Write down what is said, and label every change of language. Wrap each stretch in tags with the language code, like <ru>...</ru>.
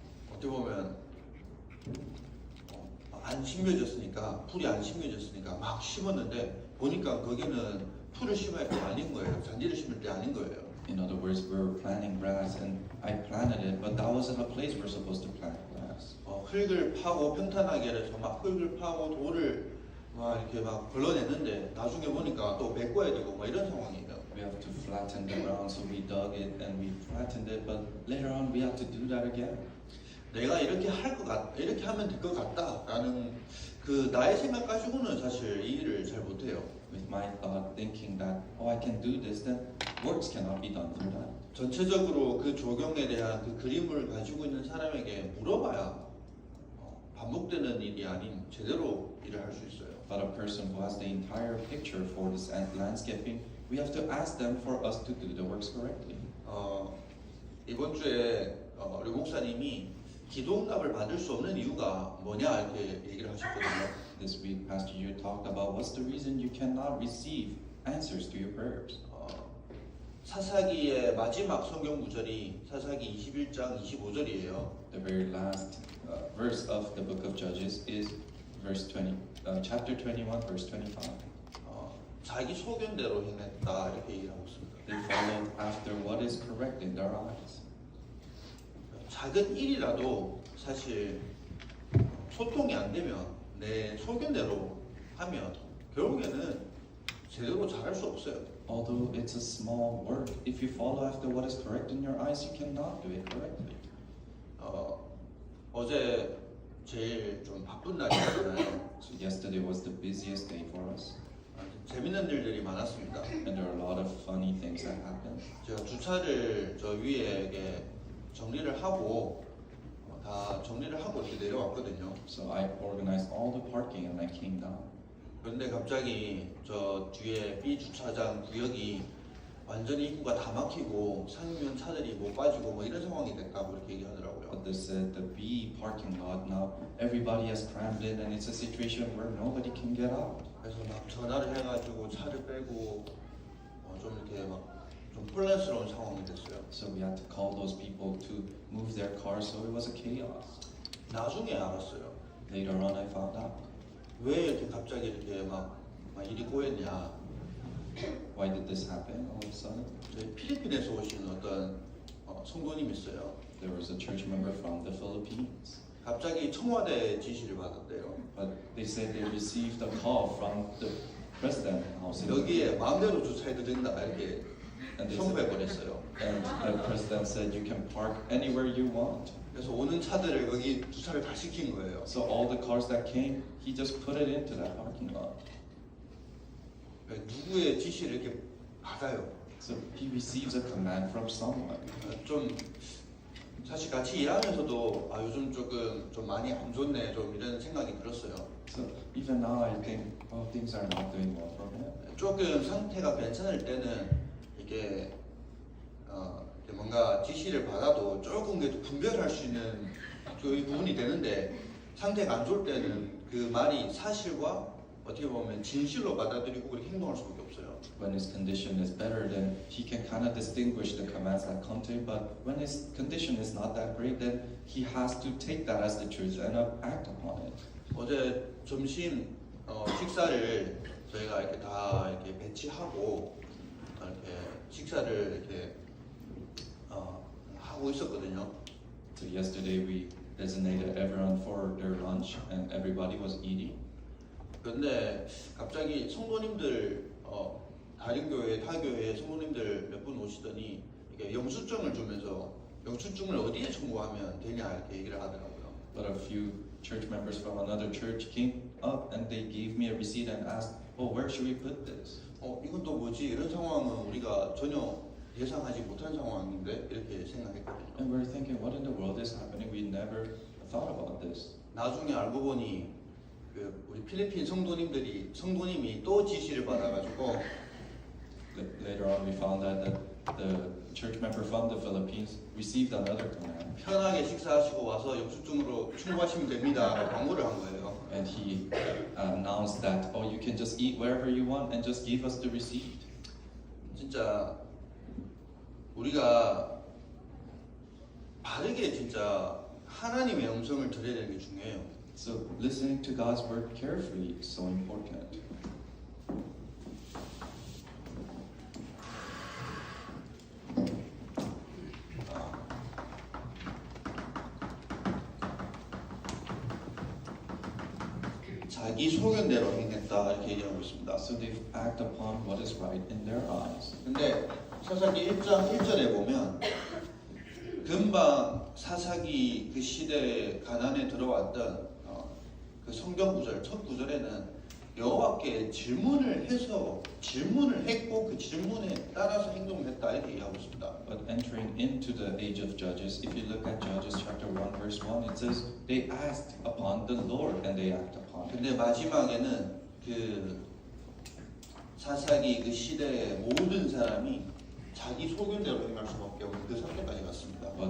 <ko>어떻게 보면 안 심겨졌으니까 풀이 안 심겨졌으니까 막 심었는데 보니까 거기는 풀을 심어야 할 때 아닌 거예요. 잔디를 심을 때 아닌 거예요.</ko> <en>In other words, we were planting grass and I planted it, but that wasn't a place we're supposed to plant grass.</en> <ko>흙을 파고 평탄하게 해서 막 흙을 파고 돌을 막 이렇게 막 걸러냈는데 나중에 보니까 또 메꿔야 되고 막 이런 상황이에요.</ko> <en>We have to flatten the ground, so we dug it and we flattened it, but later on we have to do that again.</en> <ko>내가 이렇게 이렇게 하면 될 것 같다라는 그 나의 생각 가지고는 사실 이 일을 잘 못해요.</ko> <en>With my thought, thinking that, oh, I can do this, then works cannot be done through that.</en> <ko>전체적으로 그 조경에 대한 그 그림을 가지고 있는 사람에게 물어봐야 반복되는 일이 아닌 제대로 일을 할 수 있어요.</ko> <en>But a person who has the entire picture for this landscaping, we have to ask them for us to do the works correctly.</en> <ko>이번 주에 우리 목사님이 기도응답을 받을 수 없는 이유가 뭐냐 이렇게 얘기를 하셨거든요.</ko> <en>This week, Pastor Yu talked about what's the reason you cannot receive answers to your prayers.</en> <ko>사사기의 마지막 성경 구절이 사사기 21장 25절이에요.</ko> <en>The very last verse of the book of Judges is chapter 21, verse 25.</en> <ko>자기 소견대로 행했다 이렇게 얘기를 하고 있습니다.</ko> <en>They followed after what is correct in their eyes.</en> <ko>작은 일이라도 사실 소통이 안 되면 내 소견대로 하면 결국에는 제대로 잘할 수 없어요.</ko> <en>Although it's a small work, if you follow after what is correct in your eyes, you cannot do it correctly.</en> <ko>어제 제일 좀 바쁜 날이었잖아요.</ko> <en>So yesterday was the busiest day for us,</en> <ko>재밌는 일들이 많았습니다.</ko> <en>and there are a lot of funny things that happened.</en> <ko>제가 주차를 저 위에 이렇게 정리를 하고 다 정리를 하고 이렇게 내려왔거든요.</ko> <en>So I organized all the parking and I came down.</en> <ko>그런데 갑자기 저 뒤에 B 주차장 구역이 완전히 입구가 다 막히고 상면 차들이 못 빠지고 뭐 이런 상황이 됐다고 이렇게 얘기하더라고요.</ko> <en>But they said the B parking lot now everybody has crammed in and it's a situation where nobody can get out.</en> <ko>그래서 막 전화를 해가지고 차를 빼고 좀 이렇게 막 좀 혼란스러운 상황이 됐어요.</ko> <en>So we had to call those people to move their cars, so it was a chaos.</en> <ko>나중에 알았어요.</ko> <en>Later on I found out.</en> <ko>왜 이렇게 갑자기 이렇게 막 일이 꼬였냐.</ko> <en>Why did this happen all of a sudden?</en> <ko>저희 필리핀에서 오신 어떤 성도님이 있어요.</ko> <en>There was a church member from the Philippines.</en> <ko>갑자기 청와대 지시를 받았대요.</ko> <en>But they said they received a call from the president house.</en> <ko>여기에 마음대로 주차해도 된다 이렇게</ko> <en>And they</en> <ko>청구해</ko> <en>said,</en> <ko>버렸어요.</ko> <en>and the president said you can park anywhere you want.</en> <ko>그래서 오는 차들을 여기 주차를 다 시킨 거예요.</ko> <en>So all the cars that came, he just put it into that parking lot.</en> <ko>누구의 지시를 이렇게 받아요.</ko> <en>So he receives a command from someone.</en> <ko>좀 사실 같이 일하면서도 요즘 조금 좀 많이 안 좋네 좀 이런 생각이 들었어요.</ko> <en>So even now I think, oh, things are not doing well for him.</en> <ko>조금 상태가 괜찮을 때는 이게 뭔가 지시를 받아도 조금 그래도 분별할 수 있는 그 부분이 되는데 상태가 안 좋을 때는 그 말이 사실과 어떻게 보면 진실로 받아들이고 그렇게 행동할 수밖에 없어요.</ko> <en>When his condition is better, then he can kind of distinguish the commands that come to him. But when his condition is not that great, then he has to take that as the truth and act upon it.</en> <ko>어제 점심 식사를 저희가 이렇게 다 이렇게 배치하고 이렇게 식사를 이렇게 하고 있었거든요.</ko> <en>So yesterday we designated everyone for their lunch, and everybody was eating.</en> <ko>그런데 갑자기 성도님들 다른 교회, 타 교회 성도님들 몇 분 오시더니 이렇게 영수증을 주면서 영수증을 어디에 청구하면 되냐 이렇게 얘기를 하더라고요.</ko> <en>But a few church members from another church came up and they gave me a receipt and asked, "Oh, where should we put this?"</en> <ko>이건 또 뭐지? 이런 상황은 우리가 전혀 예상하지 못한 상황인데 이렇게 생각했거든요.</ko> <en>And we're thinking, what in the world is happening? We never thought about this.</en> <ko>나중에 알고 보니 우리 필리핀 성도님이 또 지시를 받아가지고</ko> <en>Later on, we found out that the church member from the Philippines received another command,</en> <ko>편하게 식사하시고 와서 영수증으로 충고하시면 됩니다. 광고를 한 거예요.</ko> <en>and he announced that, "Oh, you can just eat wherever you want and just give us the receipt."</en> <ko>진짜 우리가 바르게 진짜 하나님의 음성을 들어야 되는 게 중요해요.</ko> <en>So listening to God's word carefully is so important.</en> <ko>자기 소견대로 행했다 이렇게 얘기하고 있습니다.</ko> <en>So they act upon what is right in their eyes.</en> <ko>근데 사사기 1장 1절에 보면 금방 사사기 그 시대에 가난에 들어왔던 그 성경 구절 첫 구절에는 여호와께 질문을 했고 그 질문에 따라서 행동했다 이렇게 얘기하고 있습니다.</ko> <en>But entering into the age of Judges, if you look at Judges chapter 1 verse 1, it says they asked upon the Lord and they act upon it.</en> <ko>근데 마지막에는 그 사사기 그 시대의 모든 사람이 자기 소견대로 행할 수밖에 없는 그 상태까지 갔습니다.</ko>